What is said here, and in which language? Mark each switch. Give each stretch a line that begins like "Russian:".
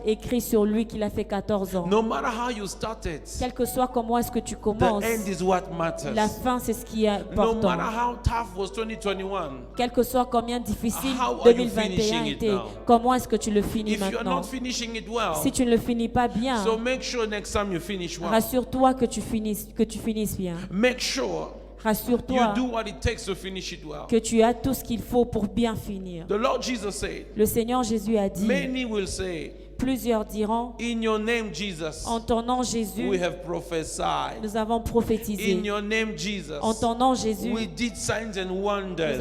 French: écrit sur lui qu'il a fait 14 ans.
English: No matter how you started,
French: Quel que soit comment est-ce que tu
English: the
French: commences,
English: end is what
French: la
English: matters.
French: fin c'est ce qui est
English: No
French: important.
English: matter how tough was 2021,
French: Quel que soit combien difficile
English: How are you
French: 2021
English: finishing it
French: était,
English: now?
French: comment est-ce que tu le finis
English: if you're
French: maintenant?
English: not finishing it well,
French: Si tu ne le finis pas bien,
English: so make sure next time you finish well.
French: rassure-toi que tu finisses bien.
English: Make sure you
French: Rassure-toi
English: do what it takes to finish it well.
French: que tu as tout ce qu'il faut pour bien finir.
English: The Lord Jesus said,
French: Le Seigneur Jésus a dit,
English: many will say,
French: plusieurs diront,
English: in your name, Jesus,
French: en ton nom
English: we
French: Jésus,
English: have prophesied.
French: nous avons prophétisé.
English: In your name, Jesus,
French: En ton nom Jésus,
English: we did signs and
French: nous
English: wonders.